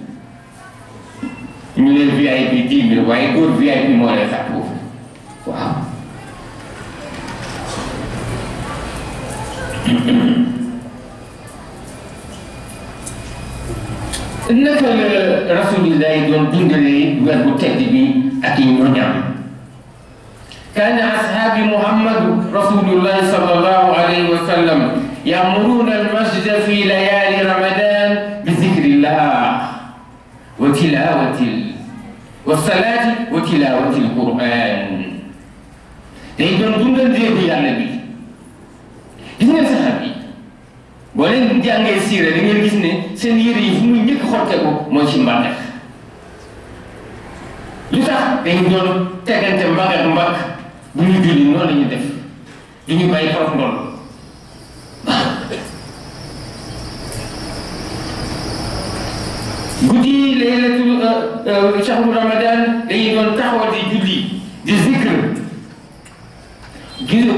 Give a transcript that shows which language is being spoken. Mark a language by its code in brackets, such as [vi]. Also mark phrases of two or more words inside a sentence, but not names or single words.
[wo] ñu leen VIP 10 000 waaye góor VIP moo lay xat foofu waaw naka la rasulillahi doon dundalee weer bu tedd bi ak i ñoñam [ar] كان أصحاب محمد رسول الله صلى الله عليه وسلم يعمرون المسجد في ليالي رمضان بذكر الله وتلاوة وصلاة وتلاوة القرآن [wo] day doon dundal déegu yàlla bi gis ngeen saxaab yi boo leen jàngee siira da ngeen gis ne seen yére yi fu muy njëkk xotte ko mooy ci mbàgg lu tax dañu doon tegante mbagg ak mbagg bu ñu julli noonu la ñu def du ñu bàyyi prof ndool guddi [ar] ليلة شهر رمضان [wo] dañuy doon taxawal di julli di zikr gis